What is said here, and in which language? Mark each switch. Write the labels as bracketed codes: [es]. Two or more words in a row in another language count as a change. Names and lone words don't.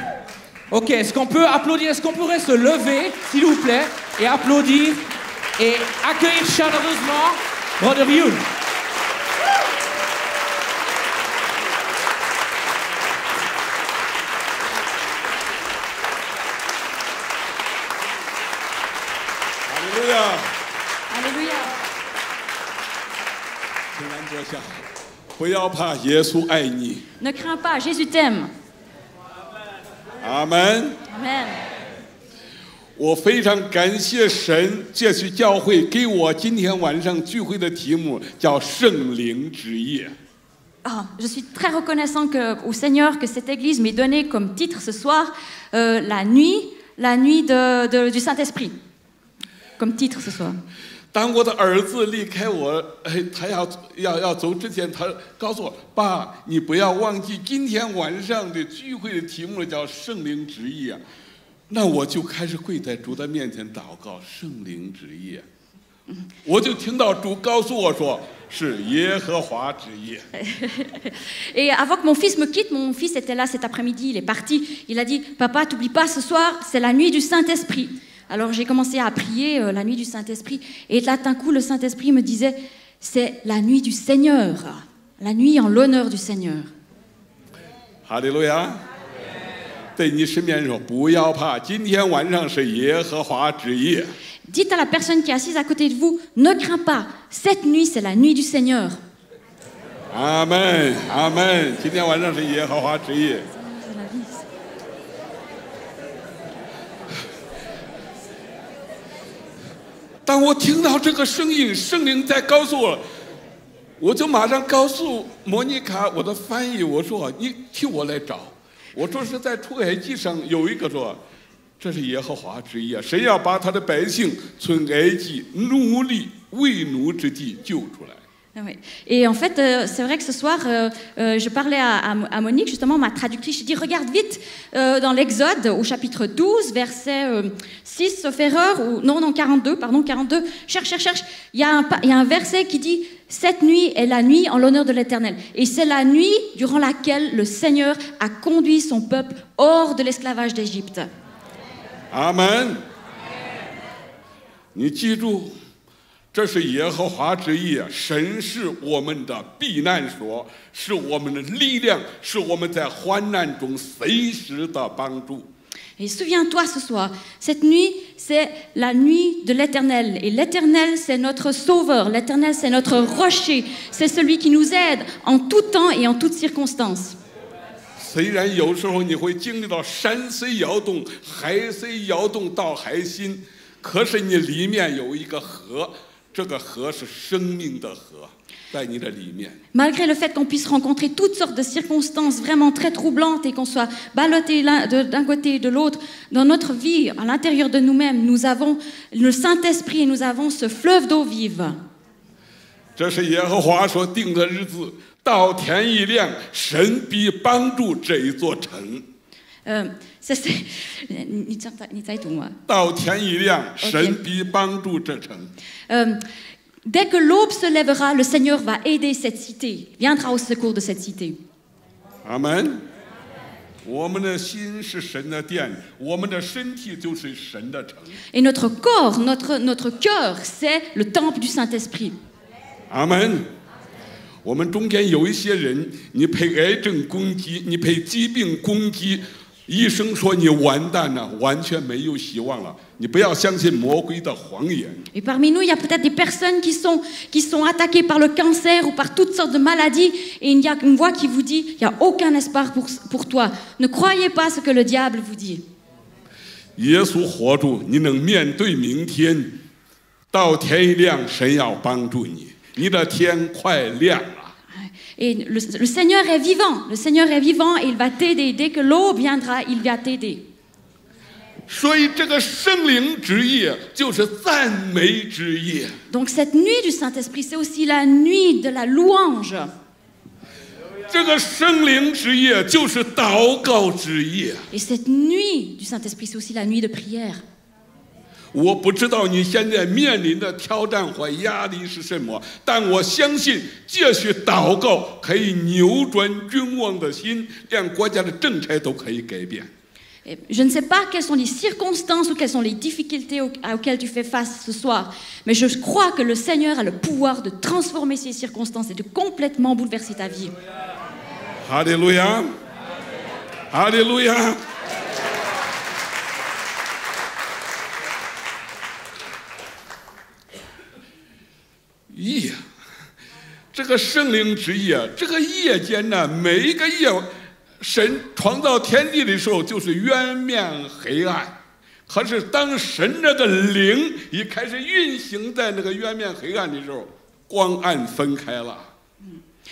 [fr] Ok, est-ce qu'on peut applaudir? Est-ce qu'on pourrait se lever, s'il vous plaît, et applaudir et accueillir chaleureusement Brother Youn? Alléluia. Alléluia. [zh] 请安坐下，不要怕，耶稣爱你。 [fr] Ne crains pas, Jésus t'aime. [zh] 阿门。 [fr] Amen. [zh] 我非常感谢神，这是教会给我今天晚上聚会的题目叫圣灵之夜。 [fr] Je suis très reconnaissant au Seigneur que cette église m'ait donné comme titre ce soir la nuit la nuit du Saint-Esprit. Comme titre ce soir. [zh] 当我的儿子离开我，他要走之前，他告诉我：“爸，你不要忘记今天晚上的聚会的题目叫圣灵旨意啊。” 那我就开始跪在主的面前祷告，圣灵旨意。我就听到主告诉我说：“是耶和华旨意。” [fr] Et avant que mon fils me quitte, mon fils était là cet après-midi, il est parti. Il a dit: Papa, t'oublie pas, ce soir, c'est la nuit du Saint-Esprit. Alors j'ai commencé à prier la nuit du Saint-Esprit. Et là, d'un coup, le Saint-Esprit me disait: c'est la nuit du Seigneur. La nuit en l'honneur du Seigneur. Alléluia. [zh] 对你身边说，不要怕，今天晚上是耶和华之夜。 [fr] Dites à la personne qui est assise à côté de vous: ne crains pas, cette nuit, c'est la nuit du Seigneur. Amen, Amen. [zh] 今天晚上是耶和华之夜。当我听到这个声音，圣灵在告诉我，我就马上告诉莫妮卡，我的翻译，我说你替我来找。我说是在出埃及上有一个说，这是耶和华之意啊，神要把他的百姓从埃及奴隶为奴之地救出来。 [fr] Oui. Et en fait, c'est vrai que ce soir, je parlais à Monique, justement, ma traductrice. Je dis: regarde vite dans l'Exode, au chapitre 12, verset 6, sauf erreur, ou non, 42, pardon, 42. Cherche. Il y a un verset qui dit: cette nuit est la nuit en l'honneur de l'Éternel. Et c'est la nuit durant laquelle le Seigneur a conduit son peuple hors de l'esclavage d'Égypte. [zh] Amen. 你记住。这是耶和华之意，神是我们的避难所，是我们的力量，是我们在患难中随时的帮助。 [fr] Et souviens-toi ce soir, cette nuit, c'est la nuit de l'Éternel. Et l'Éternel, c'est notre sauveur. L'Éternel, c'est notre rocher. C'est celui qui nous aide en tout temps et en toutes circonstances. [zh] 虽然有时候你会经历到山虽摇动，海虽摇动到海心，可是你里面有一个河。这个河是生命的河，在你的里面。 [fr] Malgré le fait qu'on puisse rencontrer toutes sortes de circonstances vraiment très troublantes et qu'on soit ballottés d'un côté et de l'autre, dans notre vie, à l'intérieur de nous-mêmes, nous avons le Saint-Esprit et nous avons ce fleuve d'eau vive. [zh] 这是耶和华所定的日子，到天一亮，神必帮助这一座城。到天一亮，神必帮助这城。 [fr] Dès que l'aube se lèvera, le Seigneur va aider cette cité, viendra au secours de cette cité. Amen. [zh] 我们的心是神的殿，我们的身体就是神的城。 [fr] Et notre corps, notre cœur, c'est le temple du Saint-Esprit. Amen. [zh] 我们中间有一些人，你被癌症攻击，你被疾病攻击。医生说你完蛋了，完全没有希望了。你不要相信魔鬼的谎言。 [fr] Et parmi nous, il y a peut-être des personnes qui sont attaquées par le cancer ou par toutes sortes de maladies, et il y a une voix qui vous dit: il n'y a aucun espoir pour toi. Ne croyez pas ce que le diable vous dit. [zh] 耶稣活住，你能面对明天。到天一亮，神要帮助你，你的天快亮了。 [fr] Et le Seigneur est vivant et il va t'aider. Dès que l'aube viendra, il va t'aider. [zh] 所以这个圣灵之夜就是赞美之夜。 [fr] Donc cette nuit du Saint-Esprit, c'est aussi la nuit de la louange. [zh] 这个圣灵之夜就是祷告之夜。 [fr] Et cette nuit du Saint-Esprit, c'est aussi la nuit de prière. [zh] 我不知道你现在面临的挑战和压力是什么，但我相信这些祷告可以扭转君王的心，连国家的政策都可以改变。 [fr] Je ne sais pas quelles sont les circonstances ou quelles sont les difficultés auxquelles tu fais face ce soir, mais je crois que le Seigneur a le pouvoir de transformer ces circonstances et de complètement bouleverser ta vie. Alléluia. Alléluia. [zh] 夜，这个圣灵之夜，这个夜间呢，每一个夜，神创造天地的时候就是渊面黑暗，可是当神那个灵一开始运行在那个渊面黑暗的时候，光暗分开了。